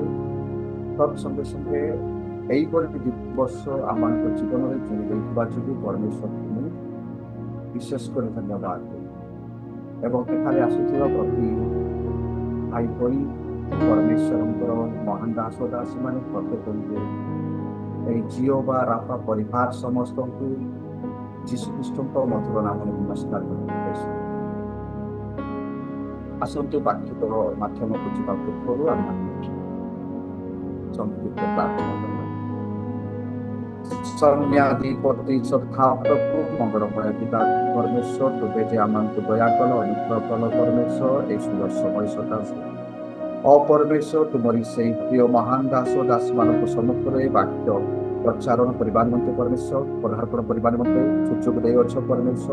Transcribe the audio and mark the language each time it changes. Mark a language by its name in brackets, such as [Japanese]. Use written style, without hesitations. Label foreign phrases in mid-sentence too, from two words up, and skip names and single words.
[Odia] ତତ୍ ସଙ୍ଗେ ସଙ୍ଗେ ଏହିପରି ଦିବସ ଆମମାନଙ୍କ ଜୀବନରେ ଚୁଣି ଦେଇଥିବା ଯୋଗୁଁ ପରମେଶ୍ୱରଙ୍କୁ ମୁଁ ବିଶେଷ କରି ଧନ୍ୟବାଦ ଦିଏ। ଏବଂ ଏଠାରେ ଆସୁଥିବା ପ୍ରତି ଭାଇ ଭଳି ପରମେଶ୍ୱରଙ୍କର ମହାନ ଦାସ ଦାସୀମାନେ ପ୍ରତ୍ୟେକଙ୍କୁ ଏଇ ଜିଓ ବା ରାଫା ପରିବାର সমস্তଙ୍କୁ ଯୀଶୁଖ୍ରୀଷ୍ଟଙ୍କ ମଧୁର ନାମରେ ନମସ୍କାର କରୁଛୁ। ଆସନ୍ତୁ ବାକ୍ୟର ମାଧ୍ୟମକୁ ଯିବା ପୂର୍ବରୁ ଆମେ ସଂକ୍ଷିପ୍ତ ପ୍ରାର୍ଥନା କରିବା। ସୌମ୍ୟାଧିପତି ସଦା ପ୍ରଭୁ ମଙ୍ଗଳମୟ ପିତା ପରମେଶ୍ୱର, ତୁମେ ଯେ ଆମମାନଙ୍କୁ ଦୟା କଲ, ଅନୁଗ୍ରହ କଲ ପରମେଶ୍ୱର, এই ସୁନ୍ଦର ସମୟ ସକାଶେ ଅପରମେଶ୍ୱର ତୁମରି ସେହି ପ୍ରିୟ ମହାନ ଦାସ ଦାସମାନଙ୍କ ସମ୍ମୁଖରେ ବାକ୍ୟ ପ୍ରଚାରଣ କରିବା ନିମନ୍ତେ ପରମେଶ୍ୱର ପଦାର୍ପଣ କରିବା ନିମନ୍ତେ ସୁଯୋଗ ଦେଇଅଛ ପରମେଶ୍ୱର।